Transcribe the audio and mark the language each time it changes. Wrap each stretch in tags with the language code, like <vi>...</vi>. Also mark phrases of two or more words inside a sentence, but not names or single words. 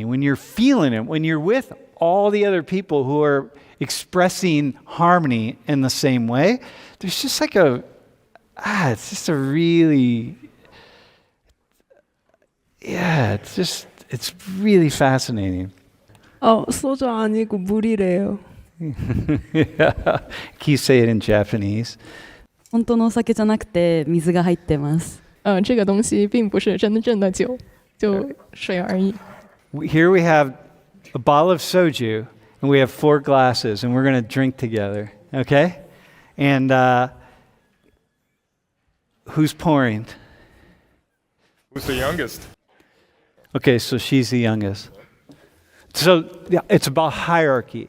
<en>When you're feeling it, when you're with all the other people who are expressing harmony in the same way, there's just like it's just a really, it's really fascinating.</en> <ko>소주 아니고 물이래요.</ko> <en>Yeah. Can you say it in Japanese?</en> <ja>本当のお酒じゃなくて水が入ってます。</ja> <zh>这个东西并不是真正的酒，就水而已。</zh> <en>Here we have a bottle of soju, and we have 4 glasses, and we're going to drink together, okay? And who's pouring? Who's the youngest? Okay, so she's the youngest. So yeah, it's about hierarchy.</en>